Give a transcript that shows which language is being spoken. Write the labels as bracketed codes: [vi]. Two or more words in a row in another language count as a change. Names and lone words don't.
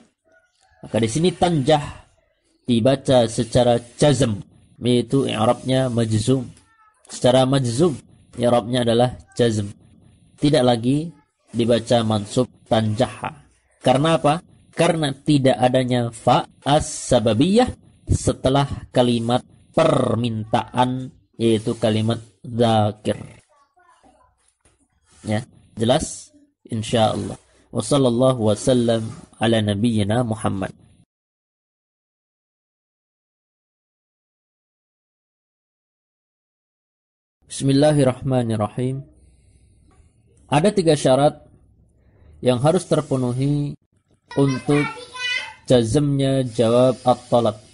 [id] Maka di sini tanjah dibaca secara jazm, yaitu i'rabnya majzum. Secara majzum, i'rabnya adalah jazm. Tidak lagi dibaca mansub tanjaha. Karena apa? Karena tidak adanya [ar] فاء السببية [id] setelah kalimat permintaan, yaitu kalimat dzakir. Ya, jelas? Insyaallah. [ar] وصلى الله وسلم على نبينا محمد. Bismillahirrahmanirrahim. [id] Ada 3 syarat yang harus terpenuhi untuk jazmnya [ar] جواب الطلب.